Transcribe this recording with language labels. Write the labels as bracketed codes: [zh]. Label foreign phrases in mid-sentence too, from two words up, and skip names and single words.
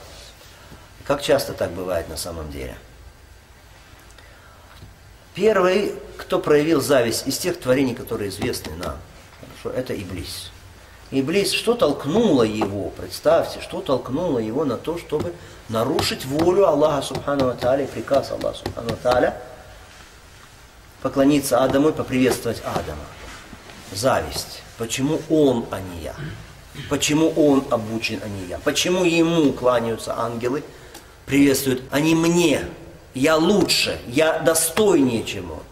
[ru] Как часто так бывает на самом деле? Первый, кто проявил зависть из тех творений, которые известны нам, хорошо, это Иблис. Иблис, что толкнуло его, представьте, что толкнуло его на то, чтобы нарушить волю Аллаха [ar] سبحانه وتعالى, [ru] приказ Аллаха [ar] سبحانه وتعالى, [ru] поклониться Адаму и поприветствовать Адама. Зависть. Почему он, а не я? Почему он обучен, а не я? Почему ему кланяются ангелы, приветствуют, а не мне? Я лучше, я достойнее, чем он.